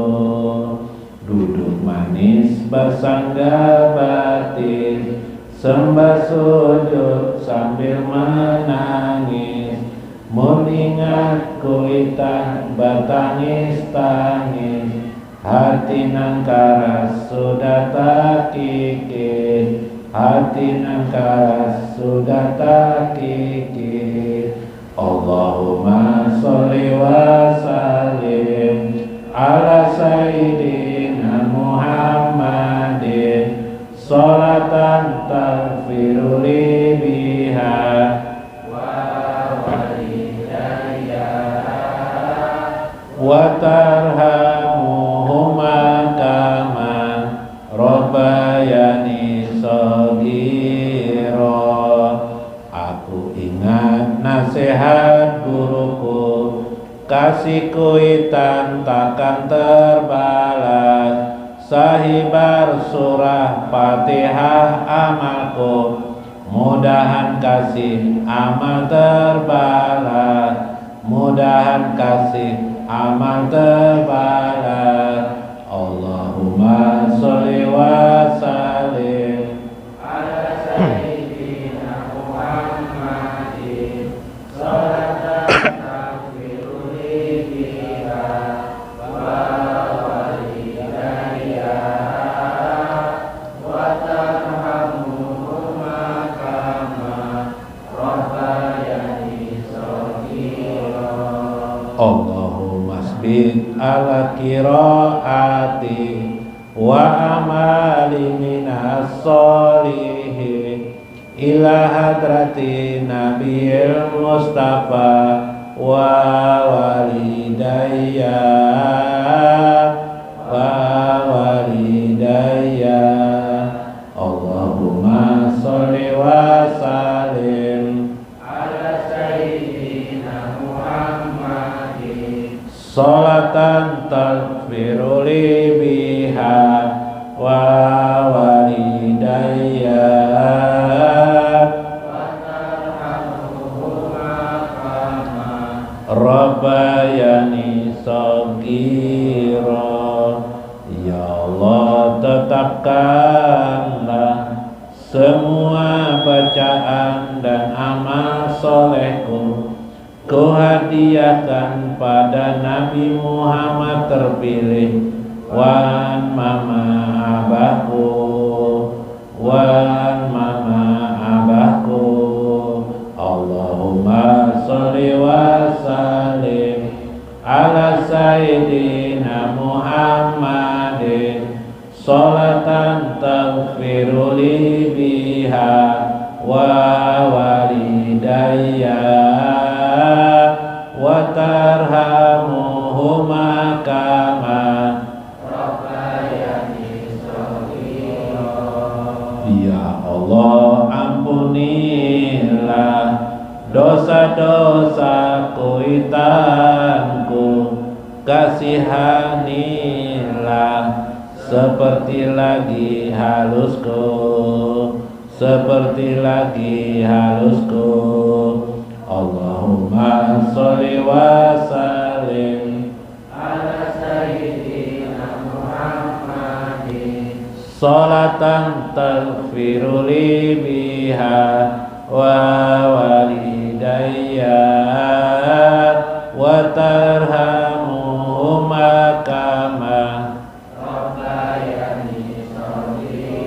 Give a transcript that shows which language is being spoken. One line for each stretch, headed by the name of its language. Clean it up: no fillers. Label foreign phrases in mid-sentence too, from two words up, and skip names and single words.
Banjar: Duduk manis bersangga batin, sembah sujud sambil menangis, mengingat kuitan bertangis-tangis, hati nang karas sudah tak kikir, hati nang karas sudah tak kikir.
Arabic: اللهم صل وسلم على سيدنا محمد صلاة تغفر لي بها ولوالدي وترحمهما كما ربياني صغيرا.
Indonesian: Aku ingat nasihat guruku, kasih kuitan takkan terbalas, sahibar surah Fatihah amalku, mudahan kasih amal terbalas, mudahan kasih amal terbalas.
Arabic: اللهم صل وسلم على سيدنا محمد صلاة تغفر لي بها ولوالدي وترحمهما كما ربياني صغيرا. اللهم ثبت على قراءتي وعملي من الصالحين إلى حضرة النبي المصطفى ولوالدي ولوالدي. اللهم صل وسلم على سيدنا محمد صلاة تغفر لي بها ولوالدي وترحمهما كما ربياني صغيرا.
Indonesian: Ya Allah, tetapkanlah semua bacaan dan amal solehku ku hadiahkan pada Nabi Muhammad terpilih,
Banjar: wan mama abahku, wan mama abahku.
Arabic: اللهم صل وسلم على سيدنا محمد صلاة تغفر لي بها ولوالدي وترحمهما كما ربياني صغيرا.
Indonesian: Ya Allah, ampunilah dosa-dosa kuitanku, kasihanilah seperti lagi halusku, seperti lagi halusku.
Arabic: اللهم صل وسلم على سيدنا محمد صلاة تغفر لي بها ولوالدي وترحمهما كما ربياني صغيرا.